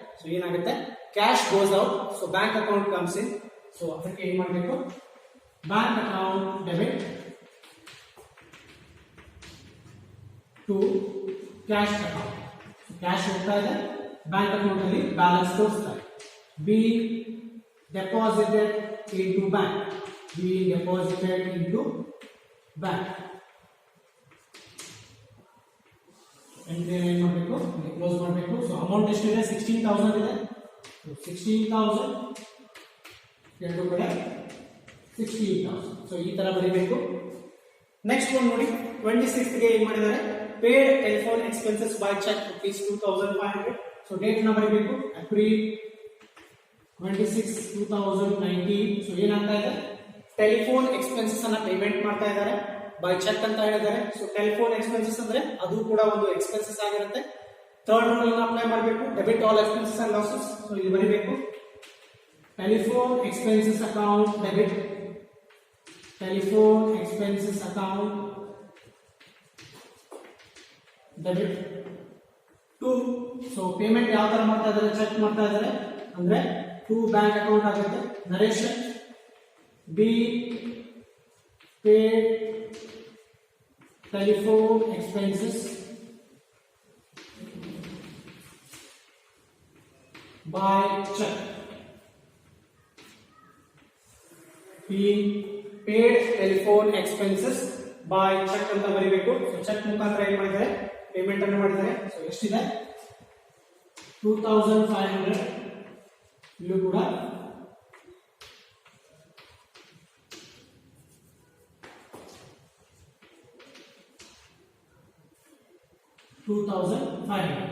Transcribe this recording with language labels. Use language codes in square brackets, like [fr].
[en] so [kn] ಏನಾಗುತ್ತೆ, [en] Cash goes out. So bank account comes in. [kn] So ಅದಕ್ಕೆ ಏನ್ ಮಾಡಬೇಕು, bank account debit to cash account. Cash ಹೋಗ್ತಾ ಇದೆ, ಬ್ಯಾಂಕ್ ಅಕೌಂಟ್ ಅಲ್ಲಿ ಬ್ಯಾಲೆನ್ಸ್ ತೋರಿಸ್ತಾರೆ. [en] being deposited into bank, being deposited into bank. and then [kn] ಏನು ಮಾಡಬೇಕು, ಕ್ಲೋಸ್ ಮಾಡಬೇಕು. ಸೊ ಅಮೌಂಟ್ ಎಷ್ಟಿದೆ, 16,000 ಇದೆ. 16,000 ಎರಡು ಕಡೆ 16,000. ಸೊ ಈ ತರ ಬರೀಬೇಕು. [en] next ಒಂದು ನೋಡಿ, 26th [kn] ಗೆ ಏನು ಮಾಡಿದ್ದಾರೆ, [en] paid telephone expenses by check rupees 2,500. [kn] So date ನ ಬರೀಬೇಕು, April 26, 2019. ಸೊ ಏನಾಗ್ತಾ ಇದೆ, ಟೆಲಿಫೋನ್ ಎಕ್ಸ್ಪೆನ್ಸಸ್ ಅನ್ನ ಪೇಮೆಂಟ್ ಮಾಡ್ತಾ ಇದ್ದಾರೆ ಬೈ ಚೆಕ್ ಅಂತ ಹೇಳಿದ್ದಾರೆ. ಸೊ ಟೆಲಿಫೋನ್ ಎಕ್ಸ್ಪೆನ್ಸಸ್ ಅಂದ್ರೆ ಅದು ಕೂಡ ಒಂದು ಎಕ್ಸ್ಪೆನ್ಸಸ್ ಆಗಿರುತ್ತೆ. [en] Third rule ಅನ್ನು apply ಮಾಡಬೇಕು, debit all expenses and losses. [kn] So ಇಲ್ಲಿ ಬರೀಬೇಕು, [en] Telephone expenses account debit, telephone expenses account debit to. [kn] So payment ಯಾವ ತರ ಮಾಡ್ತಾ ಇದ್ದಾರೆ, ಚೆಕ್ ಮಾಡ್ತಾ ಇದ್ದಾರೆ ಅಂದ್ರೆ ಟು ಬ್ಯಾಂಕ್ ಅಕೌಂಟ್ ಆಗುತ್ತೆ. [en] narration be paid telephone expenses by check, being paid telephone expenses by check [kn] ಅಂತ ಬರೀಬೇಕು. ಸೊ ಚೆಕ್ ಮುಖಾಂತರ ಏನು ಮಾಡಿದ್ದಾರೆ, ಪೇಮೆಂಟ್ ಅನ್ನು ಮಾಡಿದ್ದಾರೆ. ಸೊ ಎಷ್ಟಿದೆ, 2,500. ಇಲ್ಲೂ ಕೂಡ 2,500.